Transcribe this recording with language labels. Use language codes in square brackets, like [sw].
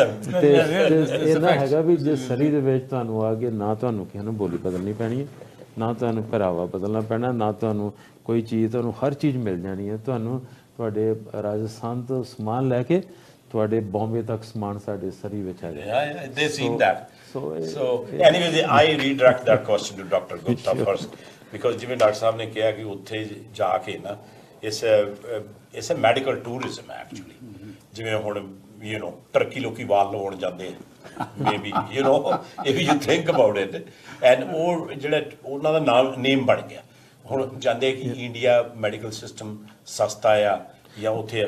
[pa] ਤੇ ਇਹਦਾ ਹੈਗਾ ਵੀ ਜੇ ਸਰੀ ਦੇ ਵਿੱਚ ਤੁਹਾਨੂੰ ਆ ਕੇ ਨਾ ਤੁਹਾਨੂੰ ਕਿਸੇ ਨੂੰ ਬੋਲੀ ਬਦਲਣੀ ਪੈਣੀ ਹੈ, ਨਾ ਤੁਹਾਨੂੰ ਪਹਿਰਾਵਾ ਬਦਲਣਾ ਪੈਣਾ, ਨਾ ਤੁਹਾਨੂੰ ਕੋਈ ਚੀਜ਼, ਤੁਹਾਨੂੰ ਹਰ ਚੀਜ਼ ਮਿਲ ਜਾਣੀ ਹੈ। ਤੁਹਾਨੂੰ ਤੁਹਾਡੇ ਰਾਜਸਥਾਨ ਤੋਂ ਸਮਾਨ ਲੈ ਕੇ ਤੁਹਾਡੇ ਬੰਬੇ ਤੱਕ ਸਮਾਨ ਸਾਡੇ ਸਰੀ ਵਿੱਚ ਆ ਜਾਏ। [en] They seen that. So anyways, I redirect that question to Dr. Gupta first, because [pa] ਜਿਵੇਂ ਡਾਕਟਰ ਸਾਹਿਬ ਨੇ ਕਿਹਾ ਕਿ ਉੱਥੇ ਜਾ ਕੇ ਨਾ [en] it's a medical tourism actually. [pa] ਜਿਵੇਂ ਹੁਣ ਟਰਕੀ ਲੋਕੀ ਵਾਲ ਲਵਾਉਣ ਜਾਂਦੇ [en] maybe if you think about it, and [pa] ਉਹ ਜਿਹੜਾ ਉਹਨਾਂ ਦਾ ਨਾਮ ਨੇਮ ਬਣ ਗਿਆ ਹੁਣ ਜਾਂਦੇ ਕਿ ਇੰਡੀਆ ਮੈਡੀਕਲ ਸਿਸਟਮ ਸਸਤਾ ਆ ਜਾਂ ਉੱਥੇ ਆ।